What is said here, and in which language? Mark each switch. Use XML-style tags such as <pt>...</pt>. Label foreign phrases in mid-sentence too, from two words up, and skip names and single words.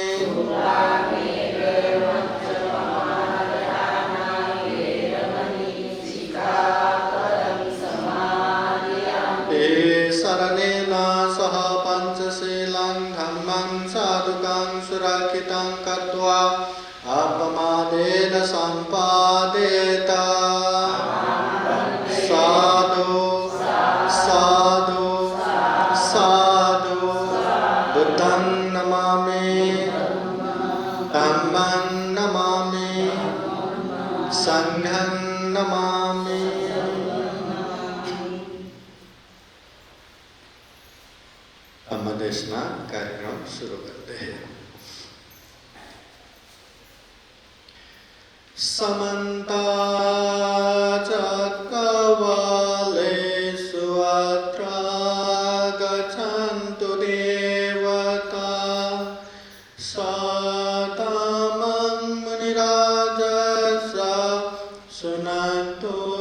<pi>शरणेन सह पंचशीलं धम्मं साधुकं सुरक्षितं कृत्वा अपमादेन सम्पादेत साधु साधु साधु बुद्धं नमामि धम्मं नमामि संघं नमामि।</pi> <hi>देशना कार्यक्रम शुरू करते हैं।</hi> <pi>समन्ता चक्रवालेषु अत्र गच्छन्तु देवता सतामं मुनिराजस्य शृण्वन्तु</pi>